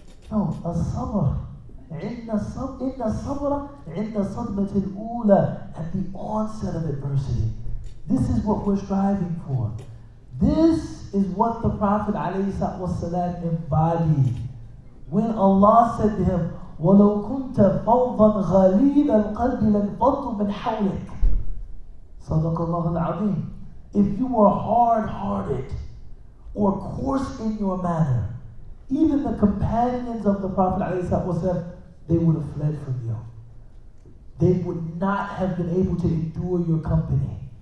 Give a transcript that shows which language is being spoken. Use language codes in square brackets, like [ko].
[en] No, [ar] الصبر إن الصبر عند الصدمة الأولى, [en] at the onset of adversity. This is what we're striving for. This is what the Prophet ﷺ embodied. When Allah said to him, [ar] وَلَوْ كُنْتَ فَوْضًا غَلِيظَ الْقَلْبِ لَانفَضُّوا مِنْ حَوْلِكَ. صدق الله العظيم. [en] If you were hard-hearted or coarse in your manner, even the companions of the Prophet ﷺ, they would have fled from you. They would not have been able to endure your company.